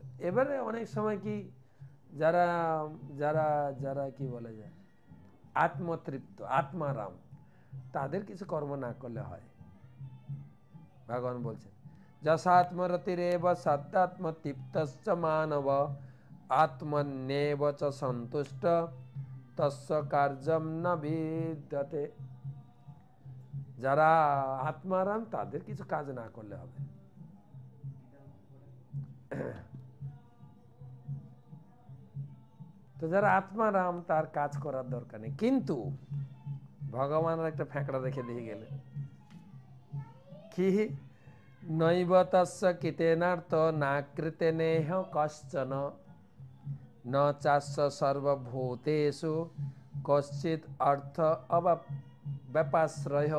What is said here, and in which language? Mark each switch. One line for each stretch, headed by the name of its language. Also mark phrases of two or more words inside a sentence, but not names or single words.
Bangla: এবারে অনেক সময় কি যারা যারা যারা কি বলে যায় আত্মতৃপ্ত, আত্মারাম, তাদের কিছু কর্ম না করলে হয়। ভগবান বলছেন
Sanskrit: যশাত্মরতিরেব সত্যাত্মতৃপ্তশ্চ মানব আত্মন্যেব চ সন্তুষ্ট তস্য কার্যম ন বিদ্যতে।
Bangla: যারা আত্মারাম তাদের কিছু কাজ না করলে হবে। তো যারা আত্মারাম তার কাজ করার দরকার নেই। কিন্তু ভগবানের একটা ফ্যাঁকড়া দেখে দিয়ে গেলেন কি,
Sanskrit: নৈব তস্য কৃতেনার্থ না কৃতেনেহ কশ্চন ন চাস্য সর্বভূতেষু কশ্চিৎ অর্থ ব্যাপাশ্রয়।